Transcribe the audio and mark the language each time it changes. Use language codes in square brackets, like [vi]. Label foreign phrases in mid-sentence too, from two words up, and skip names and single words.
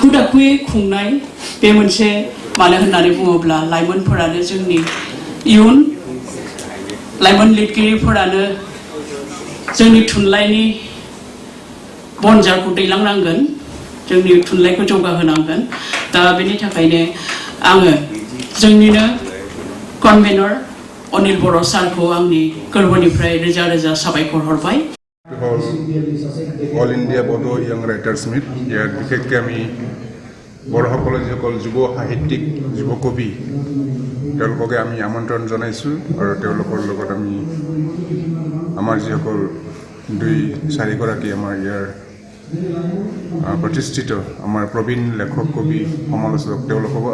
[brx] दाखुयै खुंनाय बे मोनसे मानो होननानै बुङोब्ला लाइमोनफोरानो जोंनि इयुन लाइमोन लिरगिरिफोरानो जोंनि थुनलाइनि बनजारखौ दैलांनांगोन जोंनि थुनलाइखौ जौगाहोनांगोन दा बेनि थाखायनो आङो जोंनिनो कनभेनर अनिल बर' सारखौ आंनि गोरबोनिफ्राय रोजा रोजा साबायखर हरबाय [as] অল ইণ্ডিয়া বড়ো য়াং ৰাইটাৰ্ছ মিট ইয়াত বিশেষকৈ আমি বড়োসকলে যিসকল যুৱ সাহিত্যিক যুৱ কবি তেওঁলোককে আমি আমন্ত্ৰণ জনাইছোঁ আৰু তেওঁলোকৰ লগত আমি আমাৰ যিসকল 2-4গৰাকী আমাৰ ইয়াৰ প্ৰতিষ্ঠিত আমাৰ প্ৰবীণ লেখক কবি সমালোচক তেওঁলোকো